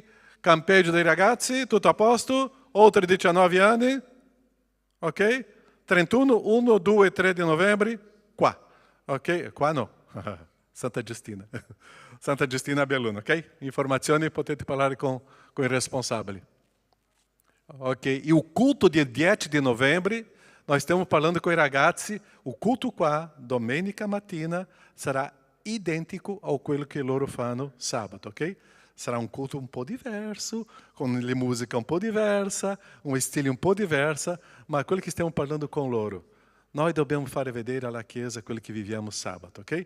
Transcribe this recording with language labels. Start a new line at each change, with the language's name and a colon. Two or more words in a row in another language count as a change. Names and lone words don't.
Italian: Campeggio dei ragazzi, tutto a posto, oltre 19 anni, ok? 31, 1, 2, 3 di novembre, qua, ok? Qua no, Santa Giustina, Santa Giustina a Belluno, ok? Informazioni potete parlare con i responsabili. Ok,
Portuguese: e o culto dia
Italian: 10 di novembre,
Portuguese: nós estamos falando com
Italian: i ragazzi, o culto qua, domenica mattina, sarà identico a quello che loro fanno sabato, ok? Sarà un culto un po' diverso, con le musiche un po' diversa, un stile un po' diversa, ma quello che stiamo parlando con loro. Noi dobbiamo fare vedere alla Chiesa quello che viviamo sabato, ok?